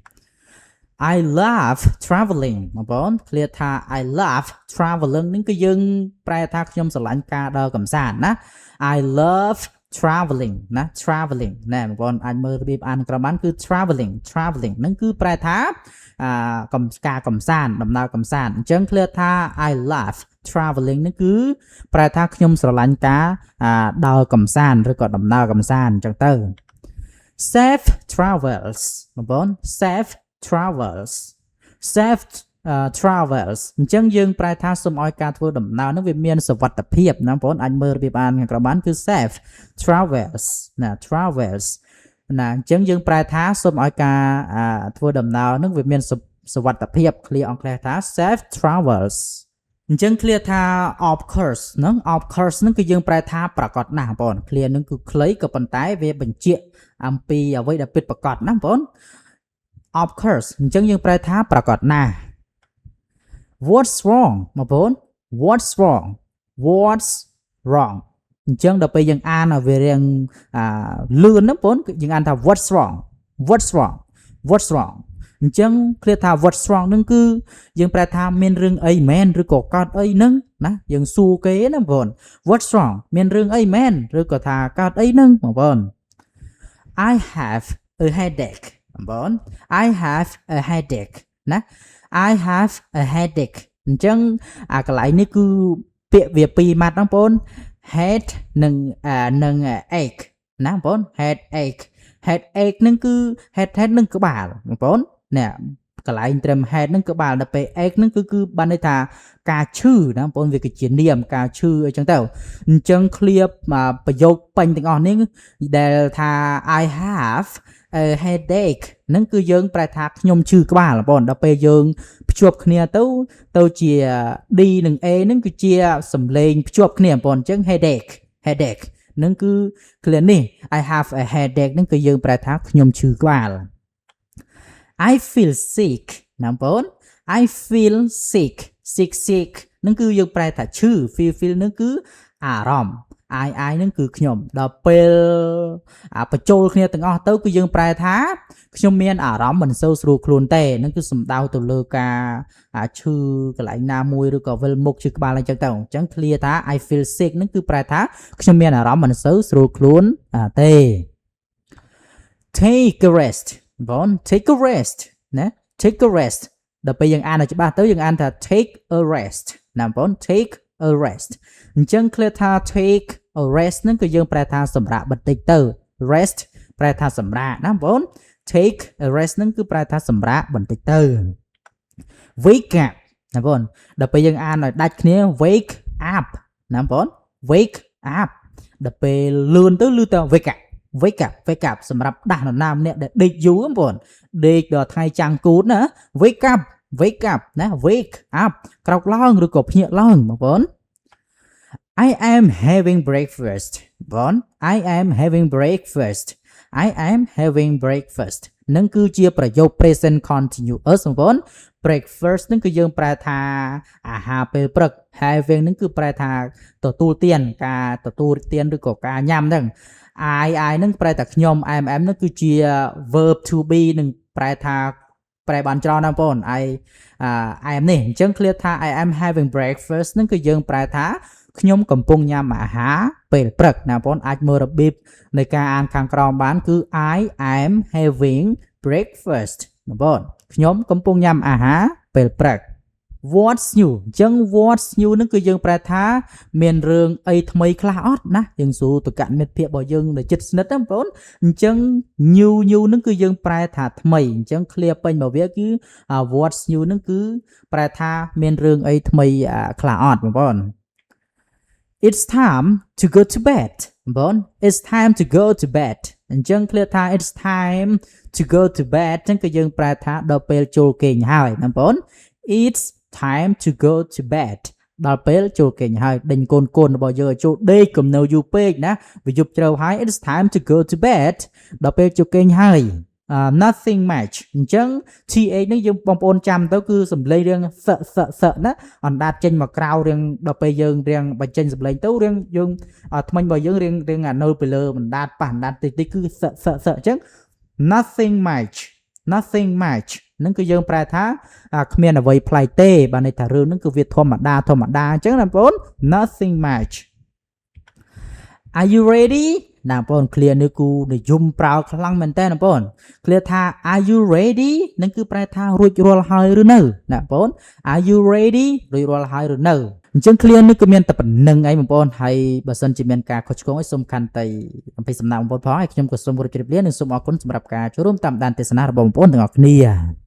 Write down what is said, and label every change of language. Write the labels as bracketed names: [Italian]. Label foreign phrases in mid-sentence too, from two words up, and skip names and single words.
[English] I love traveling [Khmer] បងប្អូន clear ថា [English] I love traveling [Khmer] នឹងគឺយើងប្រែថាខ្ញុំស្រឡាញ់ ការដើរកម្សាន្តណា [English] I love traveling [Khmer] ណា traveling ណែបងប្អូនអាចមើលរបៀបអានក្រោមបានគឺ traveling នឹងគឺប្រែថាការកម្សាន្តដំណើរកម្សាន្តអញ្ចឹង clear ថា I love traveling នឹងគឺប្រែថាខ្ញុំស្រឡាញ់ការដើរកម្សាន្តឬក៏ដំណើរកម្សាន្តអញ្ចឹងទៅ [English] safe travels [Khmer] បងប្អូន [English] safe travels [Khmer] អញ្ចឹងយើងប្រែថាសូមឲ្យការធ្វើដំណើរនោះវាមានសុវត្ថិភាពណាបងប្អូនអាចមើលរបៀបអានខាងក្រោមបានគឺ [English] safe travels [Khmer] ណា travels ណាអញ្ចឹងយើងប្រែថាសូមឲ្យការធ្វើដំណើរនោះវាមានសុវត្ថិភាព clear អង់គ្លេសថា [English] safe travels [Khmer] អញ្ចឹង clear ថា [English] of course [Khmer] ហ្នឹង [English] of course [Khmer] ហ្នឹងគឺយើងប្រែថាប្រកាសណាស់បងប្អូន clear ហ្នឹងគឺខ្លីក៏ប៉ុន្តែវាបញ្ជាក់អំពីអ្វីដែលពិតប្រាកដណាបងប្អូន [English] of course [Khmer] អញ្ចឹងយើងប្រែថាប្រកាសណាស់ [English] What's wrong [Khmer] បងប្អូន [English] What's wrong [Khmer] អញ្ចឹងដល់ពេលយើងអានឲ្យវារៀងលឿនណាបងប្អូនយើងអានថា [English] What's wrong [Khmer] អញ្ចឹង clear ថា [English] What's wrong [Khmer] នឹងគឺយើងប្រែថាមានរឿងអីមែនឬក៏កើតអីហ្នឹងណាយើងសួរគេណាបងប្អូន [English] What's wrong [Khmer] មានរឿងអីមែនឬក៏ថាកើតអីហ្នឹងបងប្អូន [English] I have a headache [Khmer] បងប្អូន [English] I have a headache [Khmer] ណា [English] I have a headache [Khmer] អញ្ចឹងកន្លែងនេះគឺពាក្យវាពីរម៉ាត់ណាបងប្អូន head និង ache ណាបង ប្អូន headache ហ្នឹងគឺ head នឹងក្បាលបងប្អូននេះកន្លែងត្រឹម head នឹងក្បាលដល់ពេល ache នឹងគឺបានន័យ ថាការឈឺណាបងប្អូនវាគឺជានាមការឈឺអីចឹងទៅអញ្ចឹង clear ប្រយោគពេញទាំងអស់នេះដែលថា [English] I have a headache [Khmer] ហ្នឹងគឺយើងប្រែថាខ្ញុំឈឺក្បាលបងប្អូនដល់ពេលយើងភ្ជាប់គ្នាទៅជា D និង A ហ្នឹងគឺជាសំឡេងភ្ជាប់គ្នាបងប្អូនអញ្ចឹង headache ហ្នឹងគឺ clear នេះ [English] I have a headache [Khmer] ហ្នឹងគឺយើងប្រែថាខ្ញុំឈឺក្បាល [English] I feel sick [Khmer] ណាបងប្អូន [English] I feel sick [Khmer] ហ្នឹងគឺយើងប្រែថាឈឺ feel ហ្នឹងគឺអារម្មណ៍ I ហ្នឹងគឺខ្ញុំដល់ពេលបញ្ចូលគ្នាទាំងអស់ទៅគឺយើងប្រែថាខ្ញុំមានអារម្មណ៍មិនសូវស្រួលខ្លួនទេហ្នឹងគឺសំដៅទៅលើការឈឺកន្លែងណាមួយឬក៏វិលមុខឈឺក្បាលអីចឹងទៅអញ្ចឹង clear ថា [English] I feel sick [Khmer] ហ្នឹងគឺប្រែថាខ្ញុំមានអារម្មណ៍មិនសូវស្រួលខ្លួនទេ [English] take a rest [Khmer] បង [English] take a rest [Khmer] ណា [English] take a rest [Khmer] ដល់ពេលយើងអានឲ្យច្បាស់ទៅយើងអានថា [English] take a rest [Khmer] ណាបង [English] take a rest [Khmer] អញ្ចឹង clear ថា [English] take a rest [Khmer] ហ្នឹងគឺយើងប្រែថាសម្រាកបន្តិចទៅ rest ប្រែថាសម្រាកណាបង [English] take a rest [Khmer] ហ្នឹងគឺប្រែថាសម្រាកបន្តិចទៅ [English] wake up [Khmer] ណាបងដល់ពេលយើងអានឲ្យដាច់គ្នា [English] wake up [Khmer] ណាបង [English] wake up [Khmer] ដល់ពេលលឿនទៅឮតែ [English] wake up [Khmer] សម្រាប់ដាស់នរណា ម្នាក់ដែលដេកយូរបងប្អូនដេកដល់ថ្ងៃចាំងគូតណា [English] wake up [Khmer] ណា [English] wake up [Khmer] ក្រោកឡើងឬក៏ភ្ញាក់ឡើងបងប្អូន [English] I am having [Khmer] breakfast បង [English] I am having breakfast I am having breakfast [Khmer] នឹងគឺជាប្រយោគ [English] present continuous [Khmer] បង breakfast នឹងគឺយើងប្រែថាអាហារពេលព្រឹក having នឹងគឺប្រែថាទទួលទានការទទួលទានឬក៏ការញ៉ាំហ្នឹង I នឹងប្រែថាខ្ញុំ am នឹងគឺជា [English] verb to be [Khmer] នឹងប្រែថាប្រែបានច្រើនណាស់បង [English] I am [Khmer] នេះអញ្ចឹង clear ថា [English] I am having breakfast [Khmer] នឹងគឺយើងប្រែថាខ្ញុំកំពុងញ៉ាំអាហារពេលព្រឹកណាបងអាច មើលរបៀបនៃការអានខាងក្រោមបានគឺ [English] I am having breakfast [Khmer] ណាបងខ្ញុំកំពុងញ៉ាំអាហារពេលព្រឹក [English] What's new [Khmer] អញ្ចឹង [English] What's new [Khmer] នឹងគឺយើងប្រែថាមានរឿងអីថ្មីខ្លះអត់ណាយើងសួរទៅកមិត្តភាពរបស់យើងដែលជិតស្និទ្ធហ្នឹងបងអញ្ចឹង new នឹងគឺយើងប្រែថាថ្មីអញ្ចឹង clear ពេញមកវាគឺ [English] What's new [Khmer] នឹងគឺប្រែថាមានរឿងអីថ្មីខ្លះអត់បង [English] It's time to go to bed បង It's time to go to bed អញ្ចឹង clear ថា It's time to go to bed [Khmer] អញ្ចឹងគឺយើងប្រែថាដល់ពេលចូលគេងហើយណាបង [English] It's time to go to bed [Khmer] ដល់ពេលចូលគេងហើយដេញកូនរបស់យើងឲ្យចូលដេកកុំនៅយូរពេកណាវាយប់ជ្រៅហើយ [English] It's time to go to bed [Khmer] ដល់ពេលចូលគេងហើយ [English] nothing much [Khmer] អញ្ចឹង th នេះយើងបងប្អូនចាំទៅគឺសំឡេងរៀងសណាអណ្ដាតចេញមកក្រៅរៀងដល់ពេលយើងរៀងបញ្ចេញសំឡេងទៅរៀងយើងថ្មិញរបស់យើងរៀងនៅពីលើអណ្ដាតប៉ះអណ្ដាតតិចគឺសអញ្ចឹង [English] nothing much [Khmer] នឹងគឺយើងប្រែថាគ្មានអ្វីប្លែកទេបានន័យថារឿងហ្នឹងគឺវាធម្មតាអញ្ចឹងណាបងប្អូន [English] nothing much Are you ready [Khmer] ណាបងប្អូន clear នេះគូនិយមប្រើខ្លាំងមែនតើណាបងប្អូន clear ថា [English] Are you ready [Khmer] នឹងគឺប្រែថារួចរាល់ហើយឬនៅណាបងប្អូន [English] Are you ready [Khmer] រួចរាល់ហើយឬនៅអញ្ចឹង clear នេះគឺមានតែប៉ុណ្្នឹងឯងបងប្អូនហើយបើសិនជាមានការខុសឆ្គងអីសូមខន្តីអំពីសំណាក់បងប្អូនផងហើយខ្ញុំក៏សូមជម្រាបលានិងសូមអរគុណសម្រាប់ការចូលរួមតាមដានទេសនារបស់បងប្អូនទាំងអស់គ្នា